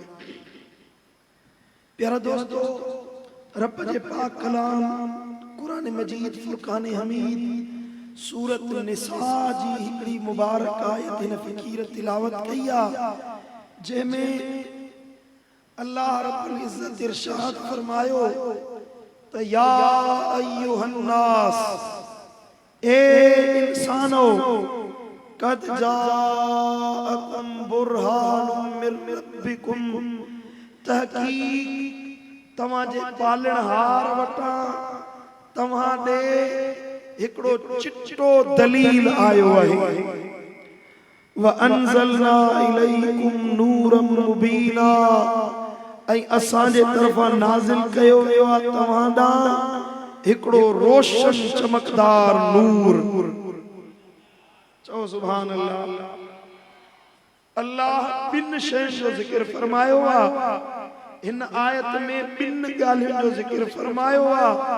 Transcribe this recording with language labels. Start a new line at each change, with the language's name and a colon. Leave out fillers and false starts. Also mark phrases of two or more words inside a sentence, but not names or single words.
Sindhi: प्यारा दोस्तों, रब जे पाक कलाम कुरान मजीद फुरकान हमीद सूरत निसा जी हिकड़ी मुबारक आयत हिन फ़कीर तिलावत कई आहे, जंहिंमें अल्लाह
Arabic: رب العزة
Sindhi: इरशाद फरमायो त
Arabic: يا أيها الناس,
Sindhi: ए इंसानो,
Arabic: قد جاءكم برهان من ربكم,
Sindhi: तहकीक तव्हां जे पालणहार वटां तव्हां ॾे हिकड़ो चिट्टो दलील आयो आहे।
Arabic: وأنزلنا إليكم نورا مبينا,
Sindhi: ऐं असां जे तरफ़ां नाज़िल कयो वियो आहे तव्हां ॾांहुं हिकड़ो रोशन चमकदार नूर। चओ
Arabic: سبحان الله.
Sindhi: अल्लाह बिन शयुनि जो ज़िक्र फरमायो आहे हिन आयत में, बिन ॻाल्हियुनि जो ज़िक्र फरमायो आहे।